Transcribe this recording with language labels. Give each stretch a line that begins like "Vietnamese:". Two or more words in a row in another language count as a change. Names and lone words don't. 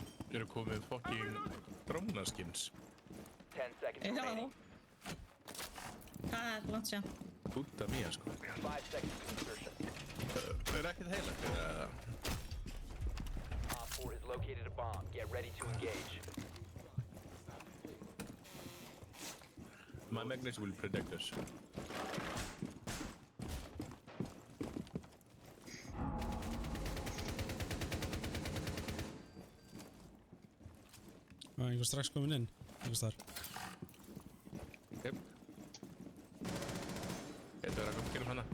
Icelandic: Eru komið fucking drónaskins.
English: 10 seconds
Icelandic: Já.
English: remaining.
Icelandic: Hvað er langt sér?
Spanish: Puta mía, sko.
English: 5 seconds to insertion.
Icelandic: Ekkert heilagt, eða?
English: Op 4 has located a bomb. Get ready to engage. My magnets will protect us.
Icelandic: Það einhver strax komin inn, einhvers þar. Jep. Þetta verður að koma gerum hana.